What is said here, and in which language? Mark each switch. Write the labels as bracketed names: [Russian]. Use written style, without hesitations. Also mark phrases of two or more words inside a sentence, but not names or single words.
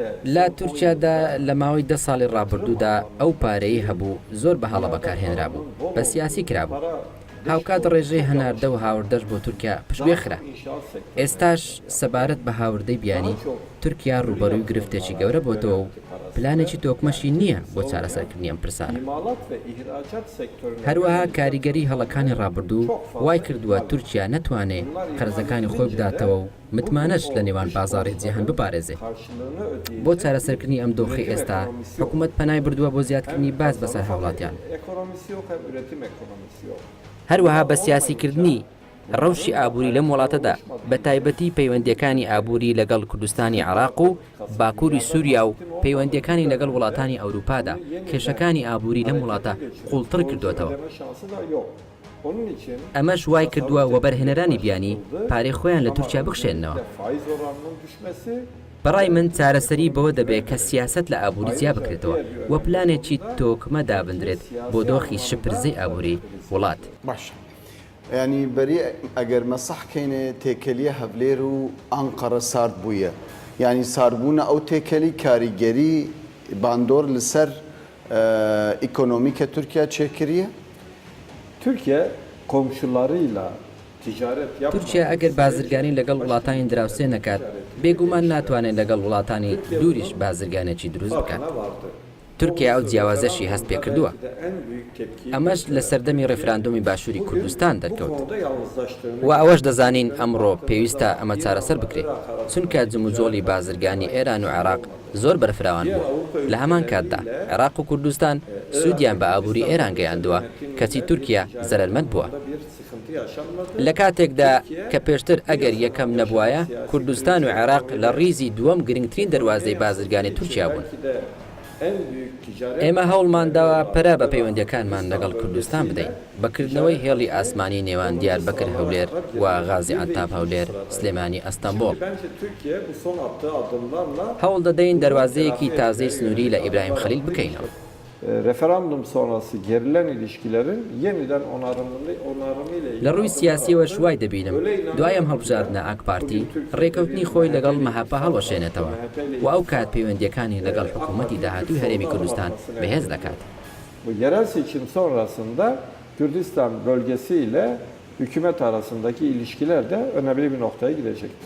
[Central Kurdish] لە تورکیادا لە ماوەی 10 ساڵی ڕابردوودا ئەو پارەی هەبوو زۆر بە هەڵە بەکارهێنرا بوو بە سیاسی کرابوو. هاوکات ڕێژەی هەناردە و هاوردەش بۆ تورکیا پشتگوێخرا. ئێستاش سەبارەت بە هاوردەی بیانی تورکیا ڕوبەڕووی گرفتێکی گەورە بۆتەوە و پلانێکی تۆکمەشی نییە بۆ چارەسەرکردنی ئەم پرسانە. [Turkish] imalat ve ihracat sektörüne [Central Kurdish] هەروەها کاریگەری هەڵەکانی ڕابردوو وای کردووە تورکیا نەتوانێت قەرزەکانی خۆی بداتەوە و متمانەش لە نێوان بازاڕی جیهان بپارێزێ. [Turkish] karşılığını ödeyen [Central Kurdish] بۆ چارەسەرکردنی ئەم دۆخی ئێستا حکوومەت پەنای بردووە بۆ زیادکردنی باز بەسەر هاوڵاتیان. [Turkish] ekonomisi yok hem üretim ekonomisi yok. [Central Kurdish] هەروەها بە سیاسیکردنی ڕەوشی ئابووری لەم وڵاتەدا بە تایبەتی پەیوەندیەکانی ئابووری لەگەڵ کوردستانی عێراق و باکووری سووریا و پەیوەندیەکانی لەگەڵ وڵاتانی ئەوروپادا کێشەکانی ئابووری لەم وڵاتە قوڵتر کردوێتەوە. [Turkish] Ödeme şansı da yok. Onun için [Central Kurdish] ئەمەش وای کردووە وەبەرهێنەرانی بیانی پارەی خۆیان لە تورکیا بخشێنەوە. [Turkish] faiz oranının düşmesi [Central Kurdish] بەڕای من چارەسەری بەوە دەبێت کە سیاست لە ئابووری جیا بکرێتەوە و پلانێکی تۆکمە دابدرێت بۆ دۆخی شپرزەی ئابووری وڵات. باشە. [Kurdish] ینی بەری ئەگەر مە سەحکەینێ تێکەلیە هەولێر و ئەنقەرە سارد بوویە. ینی ساربوونە ئەو تێکەلی کاریگەری باندۆر لەسەر ئیکۆنۆمیکە تورکیا چێکریە؟ [Turkish] Türkiye komşularıyla ticaret yapmadan [Central Kurdish] تورکیا ئەگەر بازرگانی لەگەڵ وڵاتانی دراوسێ نەکات بێگومان ناتوانێت لەگەڵ وڵاتانی دووریش بازرگانێکی دروست بکات. [Turkish] vardı. [Central Kurdish] تورکیا ئەو جیاوازەشی هەست پێ کردووە. [Turkish] En büyük tepkiyi [Central Kurdish] ئەمەش لە سەردەمی ڕێفراندۆمی باشووری کوردستان [Turkish] bu [Central Kurdish] دەرکەوت. [Turkish] konuda yalnızlaştığını [Central Kurdish] و ئەوەش دەزانین ئەمڕۆ پێویستە ئەمە چارەسەر بکرێت چونکە جموجۆڵی بازرگانی ئێران و عێراق زۆر بەرفراوان بوو. لە هەمان کاتدا عێراق و کوردستان سوودیان بە ئابووری ئێران گەیاندووە کەچی تورکیا زەرمەند بووە. [Turkish] bir sıkıntı yaşanmadı. [Central Kurdish] لە کاتێکدا کە پێشتر ئەگەر یەکەم نەبووایە کوردستان و عێراق لە ڕیزی دووەم گرنگترین دەواازەی بازرگانی تورکیا بوون. [Turkish] Belki de en büyük ticaret [Central Kurdish] ئێمە هەوڵمانداوە پەرە بە پەیوەندیەکانمان لەگەڵ کوردستان بدەین بەکردنەوەی هێڵی ئاسمانی نێوان دیاربەکر هەولێر و غازی عەتاب هەولێر سلێمانی ئەستەمبۆڵ. [Turkish] bence Türkiye bu son attığı adımlarla [Central Kurdish] هەوڵ دەدەین دەواازەیەکی تازەی سنووری لە ئیبراهیم خەلیل بکەینەوە. [Turkish] referandum sonrası gerilen ilişkilerin yeniden onarımıyla [Central Kurdish] لە ڕووی سیاسیەوە شوای دەبینم دوای ئەم هەڵبژاردنە ئاکپارتی ڕێکەوتنی خۆی لەگەڵ مەهاپا هەڵوەشێنێتەوە و ئەو کات پەیوەندیەکانی لەگەڵ حکوومەتی داهاتووی هەرێمی کوردستان بەهێز دەکات. [Turkish] bu yerel seçim sonrasında Kürdistan bölgesi ile hükümet arasındaki ilişkiler de önemli bir noktaya gidecektir.